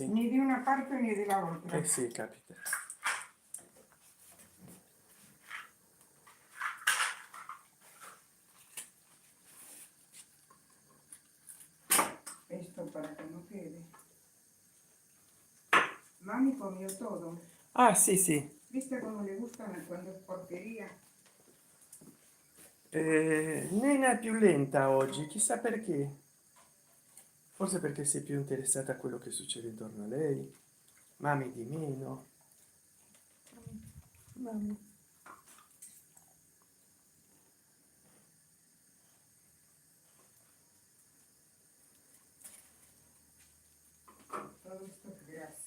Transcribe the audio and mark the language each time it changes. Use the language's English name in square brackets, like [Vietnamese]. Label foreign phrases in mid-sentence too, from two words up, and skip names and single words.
[Spanish] ni de una parte ni de la otra. [Italian] sì, capita. [Spanish] Esto para que no quede. Mami comió todo. [Italian] Ah, sì, sì. [Spanish] ¿Viste cómo le gustan cuando es porquería? [Italian] Nena è più lenta oggi, chissà perché. Forse perché sei più interessata a quello che succede intorno a lei. Mami di meno. Mami. [Spanish] Todo esto es grasa.